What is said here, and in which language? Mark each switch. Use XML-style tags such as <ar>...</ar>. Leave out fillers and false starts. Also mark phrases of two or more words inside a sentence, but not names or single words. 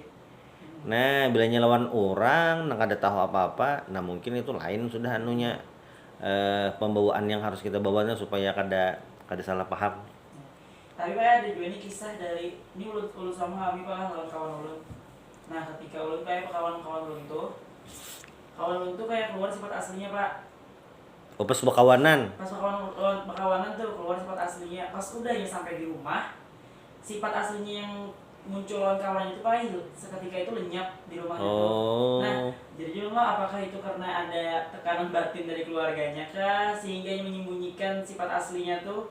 <id>Nah, bilanya lawan orang nang kada tahu apa-apa, nah mungkin itu lain sudah pembawaan yang harus kita bawanya supaya kada salah paham. Tapi Pak ada juga ini kisah dari ini ulun sama kami Pak lawan kawan ulun. Nah ketika ulun kayak kawan ulun tuh kayak keluar sifat aslinya Pak. Pas berkawanan. Pas berkawanan tuh keluar sifat aslinya. Pas udah ya sampai di rumah sifat aslinya yang muncul lawan kawan itu Pak itu seketika itu lenyap di rumahnya tuh. Nah jadi juga apakah itu karena ada tekanan batin dari keluarganya kah sehingga menyembunyikan sifat aslinya tuh.</id>